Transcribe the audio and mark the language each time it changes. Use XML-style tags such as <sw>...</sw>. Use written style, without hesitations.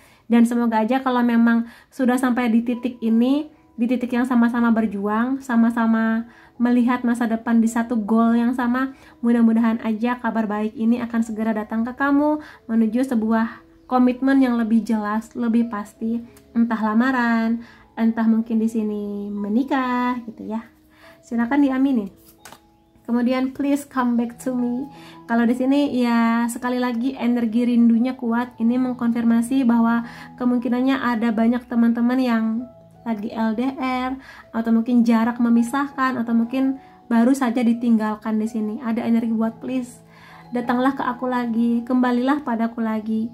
<id>Dan semoga aja kalau memang sudah sampai di titik ini, di titik yang sama-sama berjuang, sama-sama melihat masa depan di satu goal yang sama, mudah-mudahan aja kabar baik ini akan segera datang ke kamu menuju sebuah komitmen yang lebih jelas, lebih pasti, entah lamaran, entah mungkin di sini menikah gitu ya. Silakan diaminin.</id> <en>Kemudian please come back to me.</en> <id>Kalau di sini ya sekali lagi energi rindunya kuat. Ini mengkonfirmasi bahwa kemungkinannya ada banyak teman-teman yang lagi LDR atau mungkin jarak memisahkan atau mungkin baru saja ditinggalkan di sini. Ada energi buat please datanglah ke aku lagi, kembalilah padaku lagi.</id>